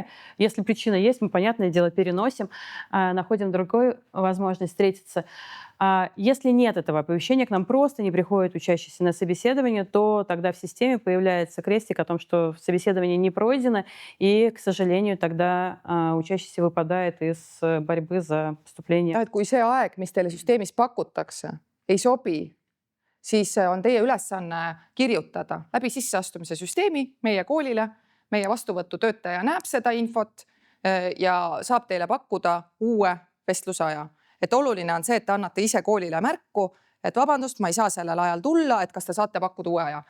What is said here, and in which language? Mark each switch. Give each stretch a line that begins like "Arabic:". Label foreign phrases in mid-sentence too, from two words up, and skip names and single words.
Russian: Если причина есть, мы, понятное дело, переносим, находим другую возможность встретиться. Если нет этого оповещения, к нам просто не приходит учащийся на собеседование, то тогда в системе появляется крестик о том, что собеседование не пройдено, и, к сожалению, тогда учащийся выпадает из борьбы за поступление.
Estonian: Kui see aeg, mis teile süsteemis pakutakse, ei sobi, siis on teie ülesanne kirjutada läbi sisseastumise süsteemi meie koolile. Meie vastuvõtutöötaja näeb seda infot ja saab teile pakkuda uue vestlusaja. Et oluline on see, et te annate ise koolile märku, et vabandust, ma ei saa sellel ajal tulla, et kas te saate pakkuda uue aja.